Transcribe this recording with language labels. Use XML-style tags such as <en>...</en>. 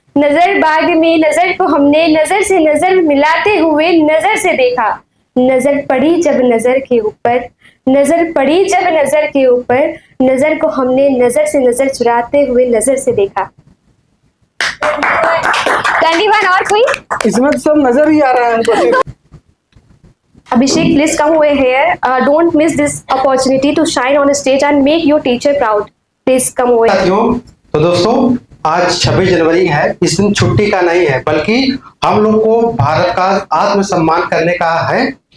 <hi>नजर बाग में नजर को हमने नजर से नजर मिलाते हुए नजर से देखा. नजर पड़ी जब नजर के ऊपर, नजर पड़ी जब नजर के ऊपर, नजर को हमने नजर से नजर चुराते हुए नजर से देखा. 21. और कोई? इसमें तो सब नजर ही आ रहा है हमको.</hi> <en>Abhishek, please come over here. Don't miss this opportunity to shine on a stage and make your teacher proud. Please come over here.</en> <hi>साथियों, तो दोस्तों आज 26 जनवरी है. इस दिन छुट्टी का नहीं है, बल्कि हम लोग को भारत का आत्मसम्मान करने का है.</hi>